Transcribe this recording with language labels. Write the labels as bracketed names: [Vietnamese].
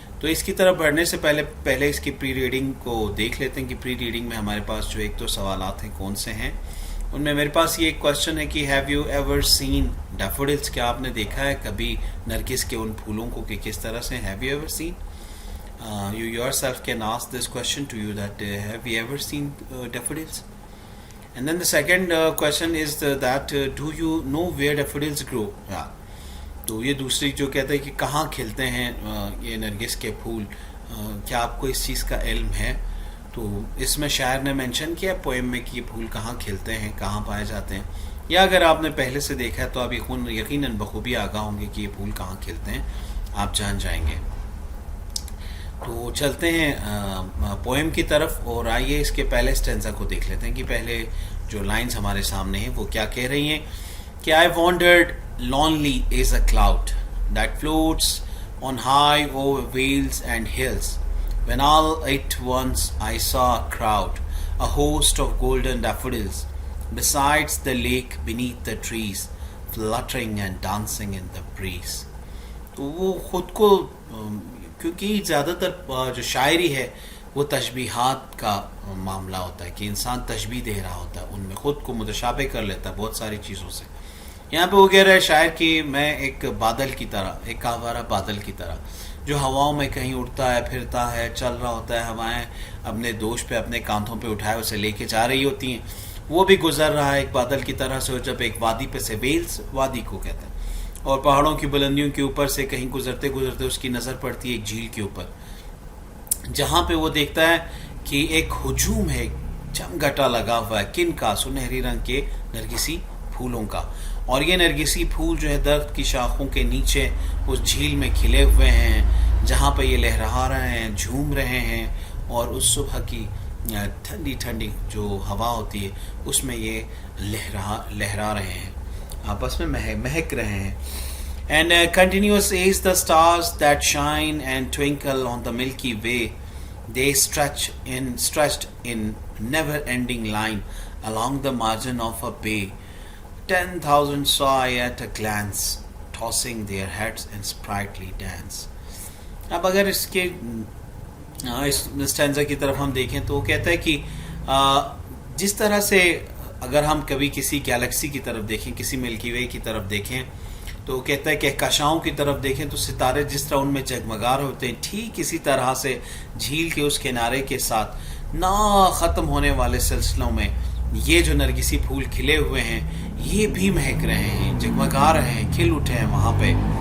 [Urdu] تو اس کی طرف بڑھنے سے پہلے اس کی پری ریڈنگ کو دیکھ لیتے ہیں کہ پری ریڈنگ میں ہمارے پاس جو ایک دو سوالات ہیں کون سے ہیں. ان میں میرے پاس یہ ایک کوشچن ہے کہ [English] Have you ever seen daffodils? [Urdu] کیا آپ نے دیکھا ہے کبھی نرگس کے ان پھولوں کو کہ کس طرح سے؟ [English] Have you ever seen? You yourself can ask this question to you that have you ever seen daffodils? And then the second question is that do you know where daffodils grow? Yeah. [Urdu] تو یہ دوسری جو کہتا ہے کہ کہاں کھلتے ہیں یہ نرگس کے پھول، کیا آپ کو اس چیز کا علم ہے؟ تو اس میں شاعر نے مینشن کیا پوئم میں کہ یہ پھول کہاں کھلتے ہیں، کہاں پائے جاتے ہیں. یا اگر آپ نے پہلے سے دیکھا ہے تو آپ یقیناً بخوبی آگاہ ہوں گے کہ یہ پھول کہاں کھلتے ہیں، آپ جان جائیں گے. تو چلتے ہیں پوئم کی طرف، اور آئیے اس کے پہلے اسٹینزا کو دیکھ لیتے ہیں کہ پہلے جو لائنز ہمارے سامنے ہیں وہ کیا کہہ رہی ہیں. [English] کہ I wandered lonely as a cloud that floats on high over vales and hills, when all at once I saw a crowd, a host of golden daffodils, besides the lake beneath the trees, fluttering and dancing in the breeze. [Urdu] تو وہ خود کو کیونکہ زیادہ تر جو شاعری ہے وہ تشبیہات کا معاملہ ہوتا ہے کہ انسان تشبیہ دے رہا ہوتا ہے، ان میں خود کو متشابہ کر لیتا ہے بہت ساری چیزوں سے. یہاں پہ وہ کہہ رہا ہے شاعر کہ میں ایک بادل کی طرح، ایک آوارہ بادل کی طرح جو ہواؤں میں کہیں اڑتا ہے، پھرتا ہے، چل رہا ہوتا ہے، ہوائیں اپنے دوش پہ، اپنے کاندھوں پہ اٹھائے اسے لے کے جا رہی ہوتی ہیں. وہ بھی گزر رہا ہے ایک بادل کی طرح سے، اور جب ایک وادی پہ سے، ویلز وادی کو کہتے ہیں، اور پہاڑوں کی بلندیوں کے اوپر سے کہیں گزرتے گزرتے اس کی نظر پڑتی ہے ایک جھیل کے اوپر، جہاں پہ وہ دیکھتا ہے کہ ایک ہجوم ہے، چمگٹا لگا ہوا ہے. کن کا؟ سنہری رنگ کے نرگسی پھولوں کا. اور یہ نرگسی پھول جو ہے درخت کی شاخوں کے نیچے اس جھیل میں کھلے ہوئے ہیں، جہاں پہ یہ لہرا رہے ہیں، جھوم رہے ہیں، اور اس صبح کی ٹھنڈی ٹھنڈی جو ہوا ہوتی ہے اس میں یہ لہرا رہے ہیں، آپس میں مہک رہے ہیں. [English] And continuous as the stars that shine and twinkle on the Milky Way, they stretched in never-ending line along the margin of a bay. 10,000 saw I at a glance, tossing their heads in sprightly dance. [Urdu] اب اگر اس کے اس stanza کی طرف ہم دیکھیں تو وہ کہتا ہے کہ جس طرح سے اگر ہم کبھی کسی گیلیکسی کی طرف دیکھیں، کسی ملکی وے کی طرف دیکھیں، تو کہتا ہے کہکشاؤں کی طرف دیکھیں تو ستارے جس طرح ان میں جگمگا رہے ہوتے ہیں، ٹھیک اسی طرح سے جھیل کے اس کنارے کے ساتھ نا ختم ہونے والے سلسلوں میں یہ جو نرگسی پھول کھلے ہوئے ہیں یہ بھی مہک رہے ہیں، جگمگا رہے ہیں، کھل اٹھے ہیں وہاں پہ.